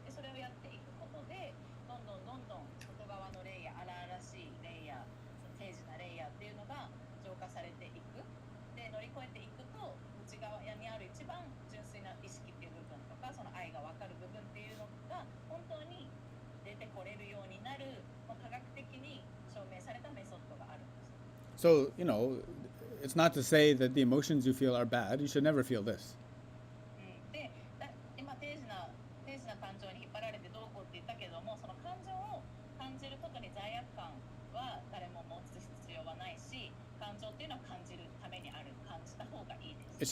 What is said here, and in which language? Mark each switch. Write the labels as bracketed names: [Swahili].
[Japanese] でそれをやっていくことで、どんどん外側のレイヤー、荒々しいレイヤー、その定時なレイヤーっていうのが浄化されていく。で乗り越えていくと、内側にある一番純粋な意識っていう部分とか、その愛が分かる部分っていうのが本当に出てこれるようになる、科学的に証明されたメソッドがあるんです。 [English] So, you know, it's not to say that the emotions you feel are bad. You should never feel this. [Japanese] で、今定時な感情に引っ張られてどうこうって言ったけども、その感情を感じることに罪悪感は誰も持つ必要はないし、感情っていうのは感じるためにある、感じた方がいいです。